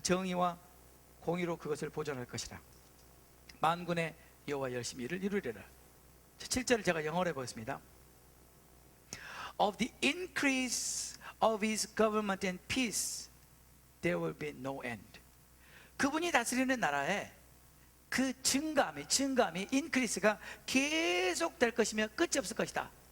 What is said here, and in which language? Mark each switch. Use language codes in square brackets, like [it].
[ko] 정의와 공의로 그것을 보존할 것이라. 만군의 여호와 열심히 이를 이루리라. 7절을 제가 영어로 해보겠습니다. [en] Of the increase of his government and peace there will be no end. [ko] 그분이 다스리는 나라에 그 증감이 인크리스가 계속 될 것이며 끝이 없을 것이다.